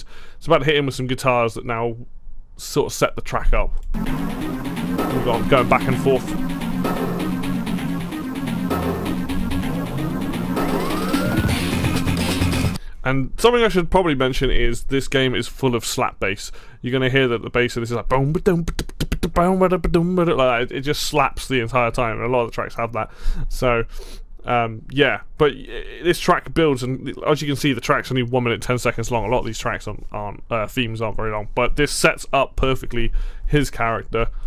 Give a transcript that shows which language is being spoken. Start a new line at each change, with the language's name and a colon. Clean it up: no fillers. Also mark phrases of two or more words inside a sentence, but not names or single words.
English: It's about to hit him with some guitars that now sort of set the track up. We've got going back and forth. And something I should probably mention is this game is full of slap bass. You're going to hear that the bass of this is like boom, ba-dum, ba-dum, like that. It just slaps the entire time, and a lot of the tracks have that. So yeah, but this track builds, and as you can see, the track's only 1 minute 10 seconds long. A lot of these tracks themes aren't very long, but this sets up perfectly his character.